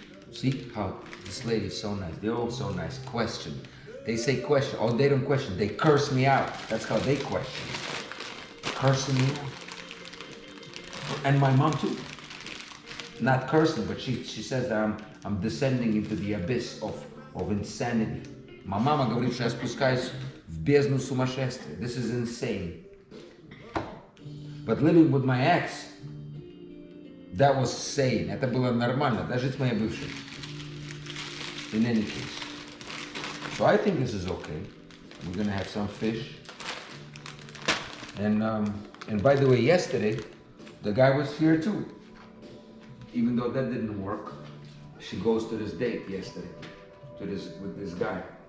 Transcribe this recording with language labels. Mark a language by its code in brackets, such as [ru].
[en] See how this lady is so nice, they're all so nice, question. They say question, oh, they don't question, they curse me out. That's how they question. Cursing me out. And my mom too. Not cursing, but she says that I'm descending into the abyss of insanity. My mama [ru] говорит, что я спускаюсь в бездну сумасшествия. [en] This is insane. But living with my ex, that was sane. [ru] Это было нормально, даже с моей бывшей. [en] In any case. So I think this is okay. We're gonna have some fish. And by the way, yesterday, the guy was here too. Even though that didn't work, she goes to this date yesterday, with this guy.